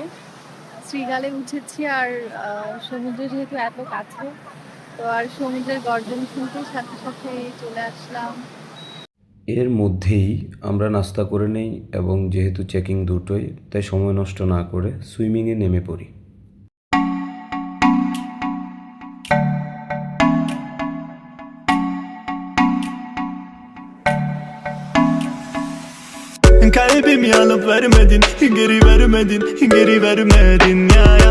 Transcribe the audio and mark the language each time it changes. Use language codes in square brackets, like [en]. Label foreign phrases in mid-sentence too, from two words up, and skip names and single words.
[bn] শ্রীগালে উঠেছি আর সমুদ্র যেহেতু এত কাছে, তো আর সমুদ্রের গর্জন শুনতে সাথে সাথে চলে আসলাম। এর মধ্যেই আমরা নাস্তা করে নেই এবং যেহেতু চেকিং দুটোই, তাই সময় নষ্ট না করে সুইমিংয়ে নেমে পড়ি। [tr] Kalbimi alıp vermedin, geri vermedin, geri vermedin ya ya.